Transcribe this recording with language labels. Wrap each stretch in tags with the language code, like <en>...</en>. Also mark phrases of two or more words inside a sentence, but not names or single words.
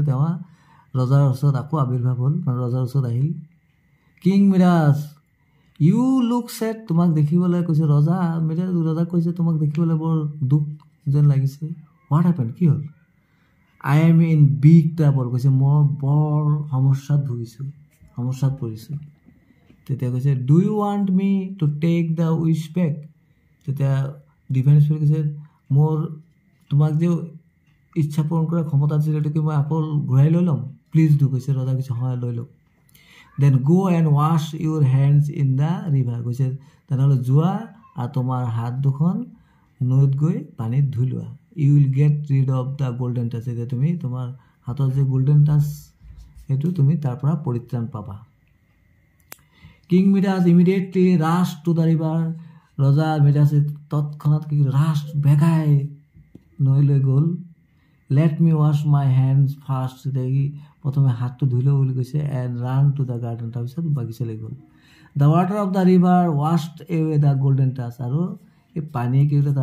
<as>তেওঁ ৰজাৰ ওচৰত আকৌ আৱিৰ্ভাৱ হ'ল মানে ৰজাৰ ওচৰত আহিল</as> <en>King Midas you look sad</en> <as>তোমাক দেখিবলৈ কৈছে ৰজাক কৈছে তোমাক দেখিবলৈ বৰ দুখ যেন লাগিছে</as> <en>what happen</en> <as>কি হ'ল</as> <en>I am in big trouble</en> <as>কৈছে মই বৰ সমস্যাত পৰিছোঁ তেতিয়া কৈছে</as> <en>do you want me to take the wish back তেতিয়া Divine Spirit</en> <as>কৈছে মোৰ তোমাক যে ইচ্ছা পূৰণ কৰাৰ ক্ষমতা আছিল সেইটো কি মই আকৌ ঘূৰাই লৈ ল'ম</as> <en>please do</en> <as>কৈছে ৰজা কৈছে হয় লৈ লওক</as> <en>then go and wash your hands in the river</en> <as>কৈছে তেনেহ'লে যোৱা আৰু তোমাৰ হাত দুখন নৈত গৈ পানীত ধুই লোৱা</as> <en>you will get rid of the golden touch</en> <as>এতিয়া তুমি তোমাৰ হাতত যে</as> <en>golden touch</en> <as>সেইটো তুমি তাৰ পৰা পৰিত্ৰাণ পাবা</as> <en>King Midas immediately rushed to the river</en> <as>ৰজা মিডাছে তৎক্ষণাত কি ৰাছ বেগাই নৈলৈ গ'ল</as> <en>let me wash my hands first</en> <as>দেখি প্ৰথমে হাতটো ধুই লওঁ বুলি কৈছে</as> <en>and ran to the garden</en> <as>তাৰপিছত বাগিচালৈ গ'ল</as> <en>the water of the river washed away the golden touch</en> <as>আৰু এই পানীয়ে কি কৰিলে</as>